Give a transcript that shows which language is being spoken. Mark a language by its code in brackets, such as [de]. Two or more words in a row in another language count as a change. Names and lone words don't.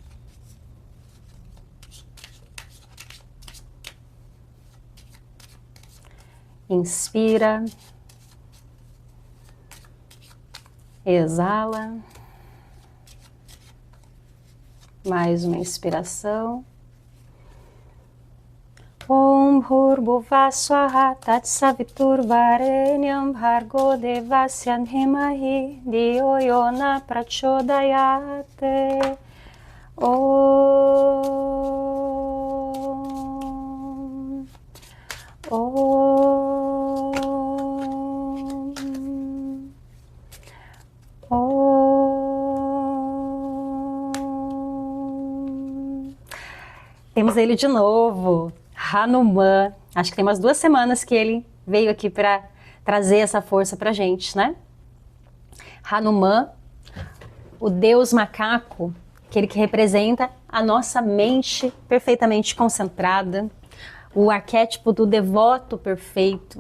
[pt] Inspira. Exala. Mais uma inspiração. [sa] ॐ भूर्भुवः स्वः तत्सवितुर्वरेण्यं भर्गो देवस्य धीमहि धियो यो नः प्रचोदयात्. Om. ॐ ॐ. [pt] Temos ele de novo. Hanuman, acho que tem umas 2 semanas que ele veio aqui para trazer essa força para a gente, né? Hanuman, o deus macaco, aquele que representa a nossa mente perfeitamente concentrada, o arquétipo do devoto perfeito.